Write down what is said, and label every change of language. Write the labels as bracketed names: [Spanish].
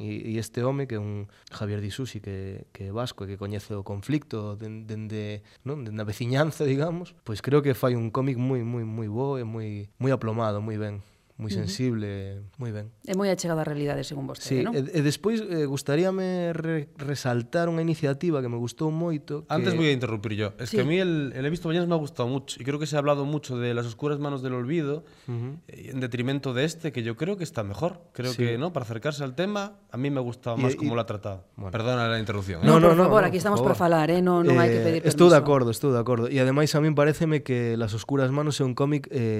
[Galician] E este home, que é un Javier de Isusi, que é vasco e que coñece o conflicto dende a veciñanza, digamos, pois creo que fai un cómic moi bo e moi aplomado, moi ben. Moi sensible, moi ben. É moi achegado á realidade, según vostede, non? E despois, gustaríame resaltar unha iniciativa que me gustou moito. [Spanish] Antes voy a interrumpir yo. Es sí. Que a mí el He visto Ballenas me ha gustado mucho. [Galician] E creo que [Spanish] se ha hablado mucho de Las oscuras manos del olvido, en detrimento de este, que yo creo que está mejor. Creo sí. Que, ¿no? Para acercarse al tema, a mí me ha gustado más cómo lo ha tratado. Bueno. Perdona la interrupción. No, por favor, aquí estamos por falar, ¿eh? No hay que pedir permiso. [Galician] Estou de acordo. E ademais, [Spanish] a mí pareceme [Galician] que Las oscuras manos é un cómic...